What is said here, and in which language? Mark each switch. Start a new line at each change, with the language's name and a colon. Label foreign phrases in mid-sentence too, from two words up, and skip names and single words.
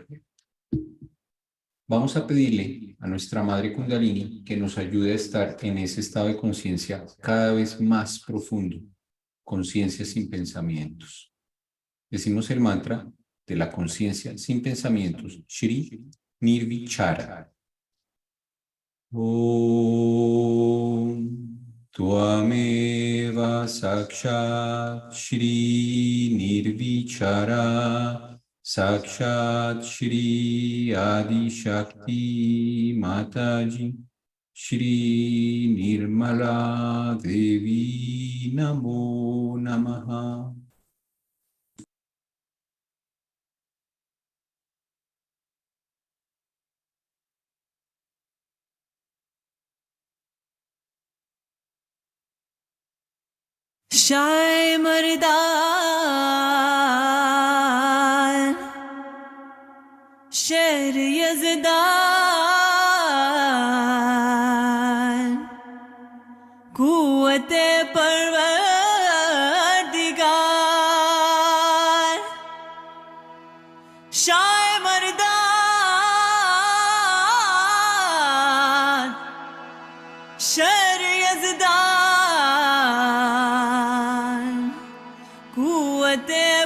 Spanish: Vamos a pedirle a nuestra Madre Kundalini que nos ayude a estar en ese estado de conciencia cada vez más profundo, conciencia sin pensamientos. Decimos el mantra de la conciencia sin pensamientos, Shri Nirvichara.
Sanskrit: ॐ त्वमेव साक्षात् श्री निर्विचार साक्षात् श्री आदि शक्ति माताजी श्री निर्मला देवी नमो नमः.
Urdu: شاہ مردان شیر یزدان قوتِ پروردگار شاہ مردان شیر یزدان قوتِ